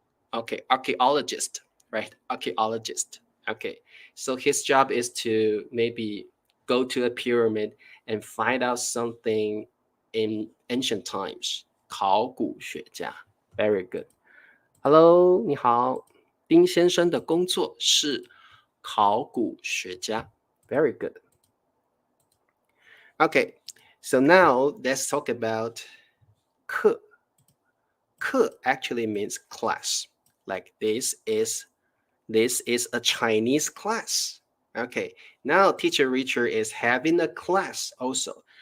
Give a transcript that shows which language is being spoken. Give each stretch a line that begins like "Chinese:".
English: Okay, archaeologist, right? Archaeologist. Okay, so his job is to maybe go to a pyramid and find out something in ancient times.
Chinese: 考古学家。
English: Very good. Hello,
Chinese: 你好。丁先生的工作是考古学家。
English: Very good. Okay, so now let's talk about 课。课 actually means class. Like this is a Chinese class. Okay, now teacher Richard is having a class also.